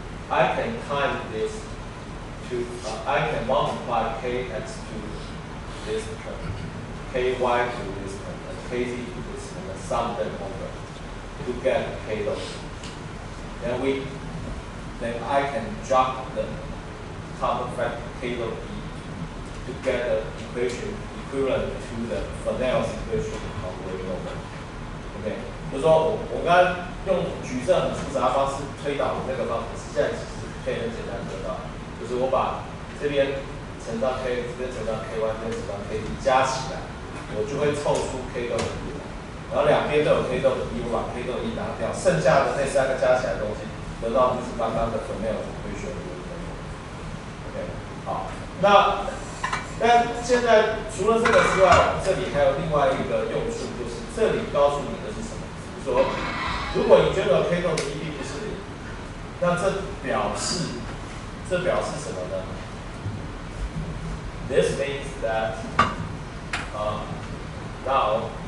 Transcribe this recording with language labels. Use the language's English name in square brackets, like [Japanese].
[English] I can time this to, I can multiply kx to this term, ky to this term, and kz to this term, and sum them over to get k dot E. Then I can drop the common factor k dot E to get the equation equivalent to the Fresnel's equation of Rayleigh. [Chinese] OK， 就是说我刚刚用矩阵很复杂的方式推导那个方程式，现在其实可以很简单得到，就是我把这边乘上 k， 这边乘上 ky， 这边乘上 kz 加起来，我就会凑出 [English] k dot E [Chinese] 来。然后两边都有 [English] k dot E， [Chinese] 我把 [English] k dot E [Chinese] 拿掉，剩下的那三个加起来的东西，得到就是刚刚的Fresnel's equation。 OK， 好，那现在除了这个之外，这里还有另外一个用处，就是这里告诉你的是什么？就是说，如果你觉得 [English] k dot E [Chinese] 并不是0，那这表示什么呢？ [English] This means that now